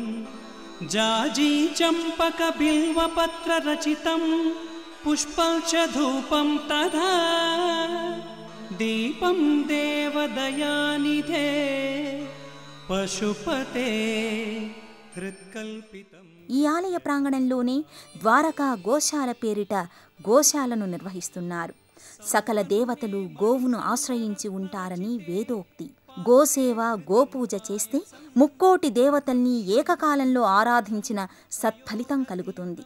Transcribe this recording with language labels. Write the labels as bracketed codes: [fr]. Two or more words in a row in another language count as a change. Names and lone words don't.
[sa] जाजीचम्पकबिल्वपत्ररचितं पुष्पं च धूपं तथा दीपं देवदयानिधे पशुपते हृत्कल्पितम्। [te] ఈ ఆలయ ప్రాంగణంలోనే ద్వారకా గోశాల పేరిట గోశాలను నిర్వహిస్తున్నారు. సకల దేవతలు గోవును ఆశ్రయించి ఉంటారని వేదోక్తి. గోసేవ గోపూజ చేస్తే ముక్కోటి దేవతల్ని ఏకకాలంలో ఆరాధించిన సత్ఫలితం కలుగుతుంది.